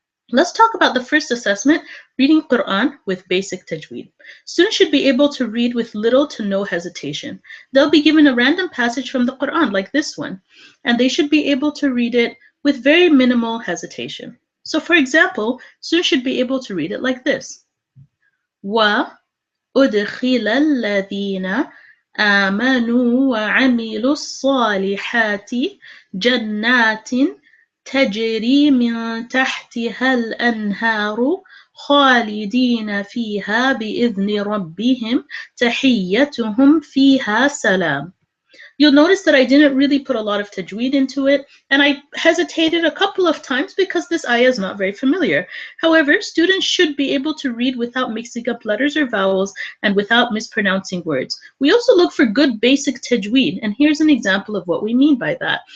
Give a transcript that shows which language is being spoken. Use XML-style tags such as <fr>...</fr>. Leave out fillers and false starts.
<en>Let's talk about the first assessment, reading Quran with basic tajweed. Students should be able to read with little to no hesitation. They'll be given a random passage from the Quran like this one, and they should be able to read it with very minimal hesitation. So for example, students should be able to read it like this.</en> <ar>وأدخل الذين آمنوا وعملوا الصالحات جنات تجري من تحتها الأنهار خالدين فيها بإذن ربهم تحيتهم فيها سلام.</ar> <en>You'll notice that I didn't really put a lot of tajweed into it, and I hesitated a couple of times because this ayah is not very familiar. However, students should be able to read without mixing up letters or vowels and without mispronouncing words. We also look for good basic tajweed, and here's an example of what we mean by that.</en>